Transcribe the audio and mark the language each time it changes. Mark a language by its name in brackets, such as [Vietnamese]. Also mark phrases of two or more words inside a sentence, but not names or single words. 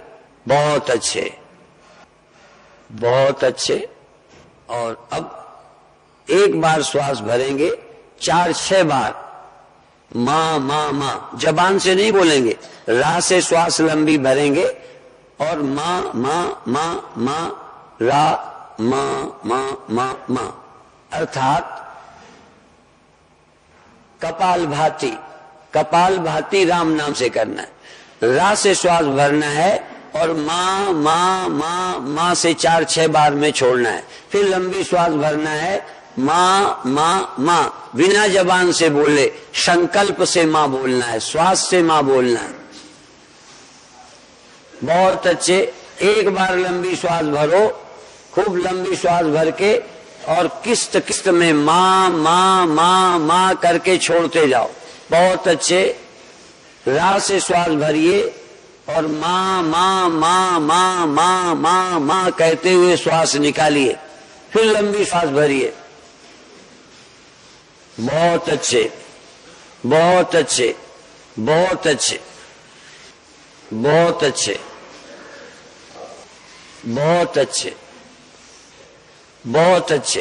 [Hindi] बहुत अच्छे, बहुत अच्छे। और अब एक बार श्वास भरेंगे, 4-6 बार मां मां मां। जबान से नहीं बोलेंगे, रा से श्वास लंबी भरेंगे और मां मां मां मां, रा मां मां मां मां। अर्थात कपाल भाती, कपाल भाती राम नाम से करना है। रा से श्वास भरना है और मां मां मां मां से 4-6 बार में छोड़ना है। फिर लंबी श्वास भरना है, मां मां मां। बिना जबान से बोले, संकल्प से मां बोलना है, श्वास से मां बोलना है। बहुत अच्छे। एक बार लंबी श्वास भरो, खूब लंबी श्वास भर के, और किस्त किस्त में मां मां मां मां करके छोड़ते जाओ। बहुत अच्छे। रा से श्वास भरिए और मां मां मां मां मां मां मां कहते हुए श्वास निकालिए। फिर लंबी श्वास भरिए। बहुत अच्छे, बहुत अच्छे, बहुत अच्छे, बहुत अच्छे, बहुत अच्छे, बहुत अच्छे।